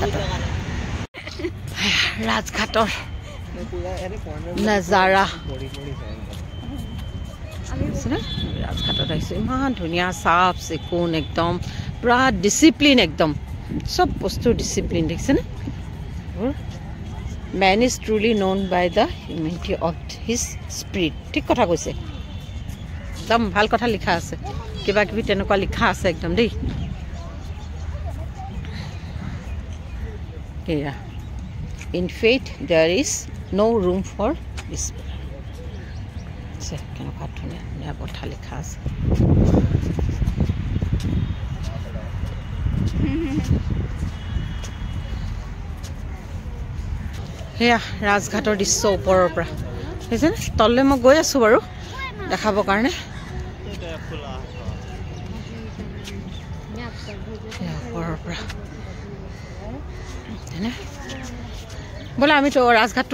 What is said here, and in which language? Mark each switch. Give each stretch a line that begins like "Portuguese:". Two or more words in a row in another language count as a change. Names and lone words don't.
Assamese: ৰাজঘাটৰ নাজাৰা ৰাজঘাটত আহিছোঁ ইমান ধুনীয়া চাফ চিকুণ একদম পুৰা ডিচিপ্লিন একদম চব বস্তু ডিচিপ্লিন দেখিছেনে
English: Man is truly known by the humility of his spirit.
Assamese: ঠিক কথা কৈছে একদম ভাল কথা লিখা আছে কিবা কিবি তেনেকুৱা লিখা আছে একদম দেই এয়া
English: in faith there is no room for despair
Assamese: কেনেকুৱা ধুনীয়া কথা লিখা আছে সেয়া ৰাজঘাটৰ দৃশ্য ওপৰৰ পৰা বুজিছেনে তললৈ মই গৈ আছোঁ বাৰু দেখাবৰ কাৰণে ওপৰৰ পৰা বোলে আমি ৰাজঘাটটো